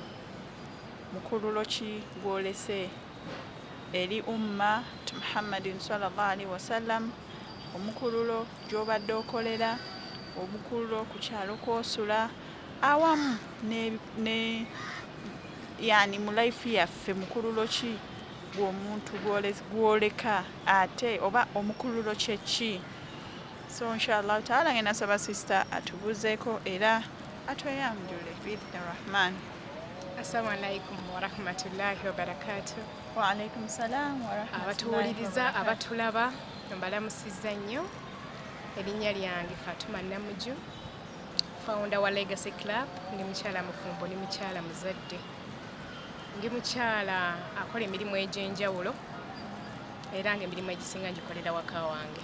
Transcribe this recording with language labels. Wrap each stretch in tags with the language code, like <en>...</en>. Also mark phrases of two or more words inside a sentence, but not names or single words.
<lg>Mukululo ki gwolese eri umma Muhammadin</lg> <ar>صلى الله عليه وسلم,</ar> <lg>omukululo gy'obadde okolera, omukululo ku kyalo kw'osula awamu ne yani mu life yaffe mukululo ki gw'omuntu gwoleka ate oba omukululo kye ki. So</lg> <ar>إن شاء الله تعالى</ar> <lg>ngenda saba sister atubuzeeko era atweyanjule</lg> <ar>بإذن الرحمن. السلام عليكم ورحمة الله وبركاته. وعليكم السلام ورحمة الله.</ar> <lg>Abatuwuliriza abatulaba mbalamusizza nnyo. Erinnya lyange Fatuma Namuju, founder wa Legacy Club. Ndi mukyala mufumbo, ndi mukyala muzadde, ndi mukyala akola emirimu egy'enjawulo era ng'emirimu egisinga ngikolera waka wange.</lg>